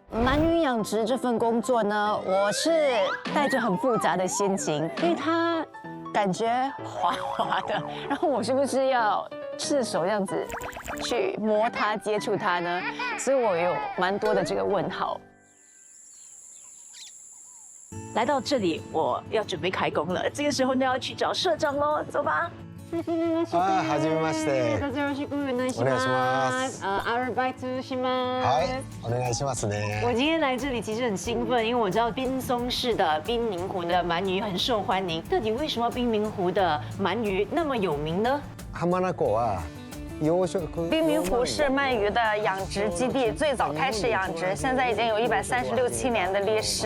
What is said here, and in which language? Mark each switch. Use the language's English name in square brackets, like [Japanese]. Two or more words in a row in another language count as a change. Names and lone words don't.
[Chinese] 鳗鱼养殖这份工作呢，我是带着很复杂的心情，因为它感觉滑滑的，然后我是不是要赤手这样子去摸它、接触它呢？所以我有蛮多的这个问号。来到这里，我要准备开工了。这个时候呢，要去找社长喽，走吧。 [Japanese] はじめまして。よろしくお願いしお願いします。アルバイトします。はい、お願いしますね。 [Chinese] 我今天来这里其实很兴奋，因为我知道滨松市的滨名湖的鳗鱼很受欢迎。到底为什么滨名湖的鳗鱼那么有名呢？ [Japanese] 浜名湖は養殖。 [Chinese] 滨名湖是鳗鱼的养殖基地，最早开始养殖，现在已经有136、7年的历史。